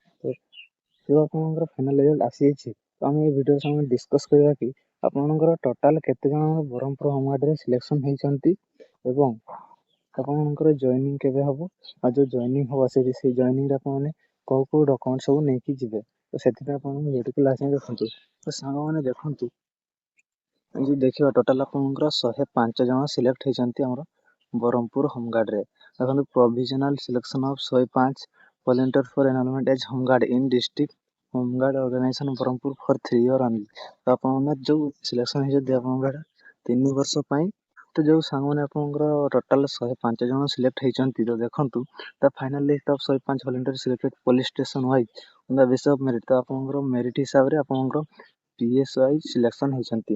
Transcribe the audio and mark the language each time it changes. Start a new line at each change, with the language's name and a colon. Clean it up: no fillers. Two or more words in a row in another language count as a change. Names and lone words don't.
Odia: ତ ଆପଣଙ୍କର
English: final result
Odia: ଆସିଯାଇଛି। ତ ଆମେ ଏଇ ଭିଡ଼ିଓରେ ସାଙ୍ଗମାନେ ଡିସ୍କସ୍ କରିବା କି ଆପଣଙ୍କର ଟୋଟାଲ କେତେ ଜଣ ବ୍ରହ୍ମପୁର ହୋମଗାର୍ଡ଼ରେ ସିଲେକ୍ସନ୍ ହେଇଛନ୍ତି ଏବଂ ଆପଣଙ୍କର ଜଏନିଂ କେବେ ହବ, ଆଉ ଯେଉଁ ଜଏନିଂ ହବ ସେଇ ଜଏନିଂରେ ଆପଣମାନେ କେଉଁ କେଉଁ ଡକୁମେଣ୍ଟ ସବୁ ନେଇକି ଯିବେ। ତ ସେଥିପାଇଁ ଆପଣଙ୍କୁ ଭିଡ଼ିଓକୁ ଲାଷ୍ଟ ଯାଏଁ ଦେଖନ୍ତୁ। ତ ସାଙ୍ଗମାନେ ଦେଖନ୍ତୁ, ଯଦି ଦେଖିବା ଟୋଟାଲ ଆପଣଙ୍କର 105 ଜଣ ସିଲେକ୍ଟ ହେଇଛନ୍ତି ଆମର ବ୍ରହ୍ମପୁର ହୋମଗାର୍ଡ଼ରେ।
English: ଦେଖନ୍ତୁ, provisional selection of 105 volunteer for enrollment as homeguard in district homeguard organization ବ୍ରହ୍ମପୁର for 3 year only।
Odia: ତ ଆପଣମାନେ ଯେଉଁ ସିଲେକ୍ସନ୍ ହେଇଛନ୍ତି ଆପଣଙ୍କର 3 ବର୍ଷ ପାଇଁ। ତ ଯେଉଁ ସାଙ୍ଗମାନେ ଆପଣଙ୍କର ଟୋଟାଲ 105 ଜଣ ସିଲେକ୍ଟ ହେଇଛନ୍ତି, ତ ଦେଖନ୍ତୁ
English: the final list of 105 volunteer selected police station wise on the basis of merit.
Odia: ତ ଆପଣଙ୍କର ମେରିଟ୍ ହିସାବରେ ଆପଣଙ୍କର
English: PS wise
Odia: ସିଲେକ୍ସନ୍ ହେଇଛନ୍ତି।